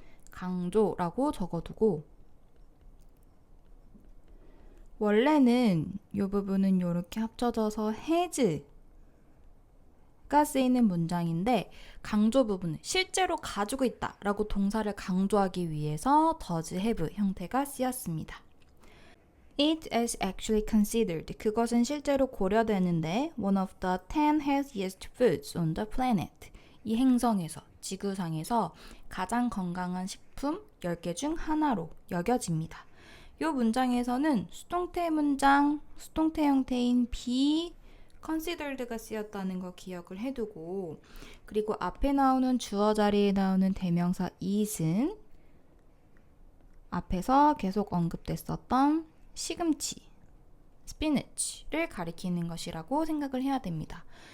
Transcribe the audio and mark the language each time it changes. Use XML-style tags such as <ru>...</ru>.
<ko>강조라고 적어두고 원래는 이 부분은 이렇게 합쳐져서 has가 쓰이는 문장인데 강조 부분은 실제로 가지고 있다 라고 동사를 강조하기 위해서 does have 형태가 쓰였습니다.</ko> <en>It is actually considered.</en> <ko>그것은 실제로 고려되는데</ko> <en>one of the 10 healthiest foods on the planet.</en> <ko>이 행성에서, 지구상에서 가장 건강한 식품 10개 중 하나로 여겨집니다. 이 문장에서는 수동태 문장, 수동태 형태인 be considered가 쓰였다는 거 기억을 해두고 그리고 앞에 나오는 주어 자리에 나오는 대명사 it은 앞에서 계속 언급됐었던 시금치, spinach를 가리키는 것이라고 생각을 해야 됩니다.</ko>